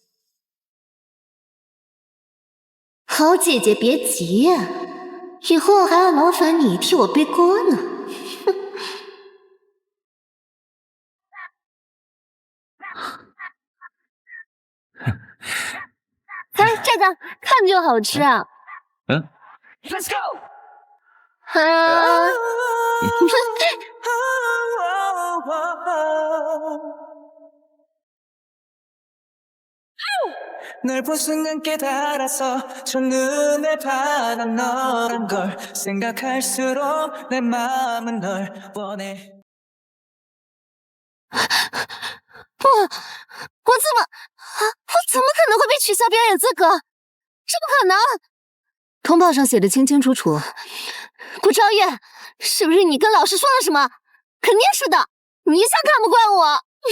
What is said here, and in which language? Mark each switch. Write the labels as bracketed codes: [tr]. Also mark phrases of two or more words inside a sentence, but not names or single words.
[zh] 好姐姐別急呀，以後還要勞煩你替我背鍋呢。哎，這個看就好吃啊。 [en] Let's go。 [ko] 널 본 순간 깨달아서 첫눈에 반한 너란 걸 생각할수록 내 마음은 널 원해 [zh] 不，我怎么取消表演資格，這不可能！通報上寫的清清楚楚。顧昭月，是不是你跟老師說了什麼？肯定是的，你一向看不慣我。